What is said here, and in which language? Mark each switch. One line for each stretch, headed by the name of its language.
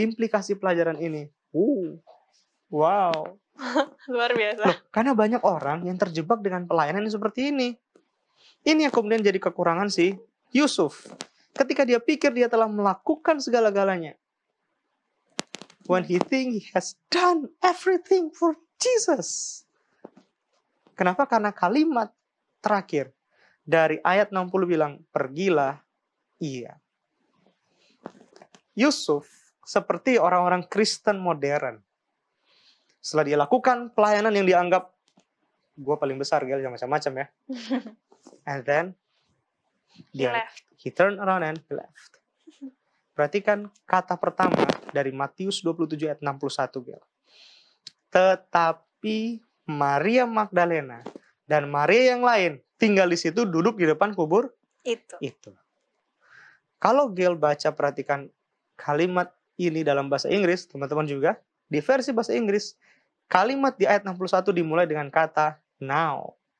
Indonesian: implikasi pelajaran ini, wow. Luar biasa. Loh, karena banyak orang yang terjebak dengan pelayanan yang seperti ini. Ini yang kemudian jadi kekurangan si Yusuf. Ketika dia pikir dia telah melakukan segala-galanya.
English: When he think he has done everything for Jesus.
Indonesian: Kenapa? Karena kalimat terakhir dari ayat 60 bilang, pergilah ia. Yusuf seperti orang-orang Kristen modern. Setelah dia lakukan pelayanan yang dianggap, gue paling besar, Gel, jangan macam-macam ya.
English: And then, he turned around and he left.
Indonesian: Perhatikan kata pertama dari Matius 27 ayat 61, Gel. Tetapi Maria Magdalena dan Maria yang lain tinggal di situ, duduk di depan kubur itu. Kalau Gel baca, perhatikan kalimat ini dalam bahasa Inggris, teman-teman juga, di versi bahasa Inggris, kalimat di ayat 61 dimulai dengan kata now.